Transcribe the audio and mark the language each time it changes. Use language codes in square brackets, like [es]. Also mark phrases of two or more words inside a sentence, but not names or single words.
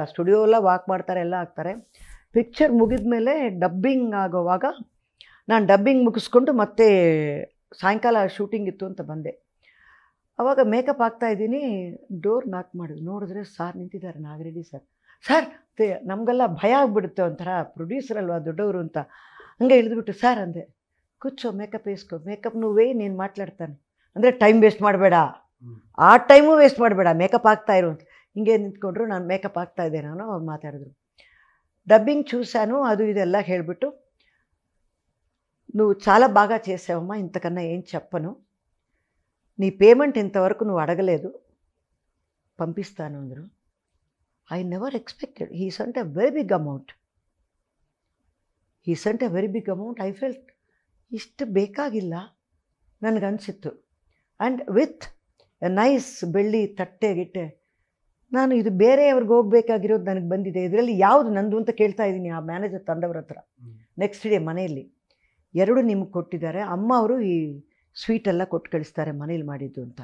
[kn] ಸ್ಟುಡಿಯೋ ಎಲ್ಲ ವಾಕ್ ಮಾಡ್ತಾರೆ, ಎಲ್ಲ ಆಗ್ತಾರೆ. ಪಿಕ್ಚರ್ ಮುಗಿದ ಮೇಲೆ ಡಬ್ಬಿಂಗ್ ಆಗೋವಾಗ ನಾನು ಡಬ್ಬಿಂಗ್ ಮುಗಿಸ್ಕೊಂಡು ಮತ್ತೆ ಸಾಯಂಕಾಲ ಶೂಟಿಂಗ್ ಇತ್ತು ಅಂತ ಬಂದೆ. ಆವಾಗ ಮೇಕಪ್ ಆಗ್ತಾಯಿದ್ದೀನಿ, ಡೋರ್ ನಾಕ್ ಮಾಡಿದ್ರು, ನೋಡಿದ್ರೆ ಸಾರ್ ನಿಂತಿದ್ದಾರೆ, ನಾಗಿರೆಡ್ಡಿ ಸರ್. ಸರ್ ನಮಗೆಲ್ಲ ಭಯ ಆಗಿಬಿಡುತ್ತೆ, ಒಂಥರ ಪ್ರೊಡ್ಯೂಸರ್ ಅಲ್ವಾ ದೊಡ್ಡವರು ಅಂತ. ಹಂಗೆ ಇಳಿದ್ಬಿಟ್ಟು ಸರ್ ಅಂದೆ, [te] కూర్చో మేకప్ వేసుకో, మేకప్ నువ్వే నేను మాట్లాడ్తానే [kn] ಅಂದರೆ [en] time waste [kn] ಮಾಡಬೇಡ, ಆ [en] time waste [kn] ಮಾಡಬೇಡ, ಮೇಕಪ್ ಆಗ್ತಾ ಇರು ಅಂತ. ಹಿಂಗೆ ನಿಂತ್ಕೊಂಡ್ರು, ನಾನು ಮೇಕಪ್ ಆಗ್ತಾಯಿದ್ದೆ ನಾನು. ಅವ್ರು మాట్లాಡಿದ್ರು, [te] డబ్బింగ్ చూశాను, అది [kn] ಇದೆಲ್ಲ ಹೇಳಿಬಿಟ್ಟು, [te] నువ్వు చాలా బాగా చేసావమ్మా, ఇంతకన్నా ఏం చెప్పను, నీ పేమెంట్ ఇంతవరకు నువ్వు అడగలేదు, పంపిస్తాను అంದರು. [en] I never expected, he sent a very big amount, I felt [kn] ಇಷ್ಟು ಬೇಕಾಗಿಲ್ಲ ನನಗನ್ಸಿತ್ತು. [en] and with a nice [kn] ಬೆಳ್ಳಿ ತಟ್ಟೆ ಗಿಟ್ಟೆ. ನಾನು ಇದು ಬೇರೆಯವ್ರಿಗೆ ಹೋಗಬೇಕಾಗಿರೋದು ನನಗೆ ಬಂದಿದೆ, ಇದರಲ್ಲಿ ಯಾವುದು ನಂದು ಅಂತ ಕೇಳ್ತಾ ಇದ್ದೀನಿ ಆ ಮ್ಯಾನೇಜರ್ ತಂದವ್ರ ಹತ್ರ. [en] next day [kn] ಮನೆಯಲ್ಲಿ 2 ನಿಮಗೆ ಕೊಟ್ಟಿದ್ದಾರೆ, ಅಮ್ಮ ಅವರು ಈ ಸ್ವೀಟೆಲ್ಲ ಕೊಟ್ಟು ಕಳಿಸ್ತಾರೆ ಮನೇಲಿ ಮಾಡಿದ್ದು ಅಂತ.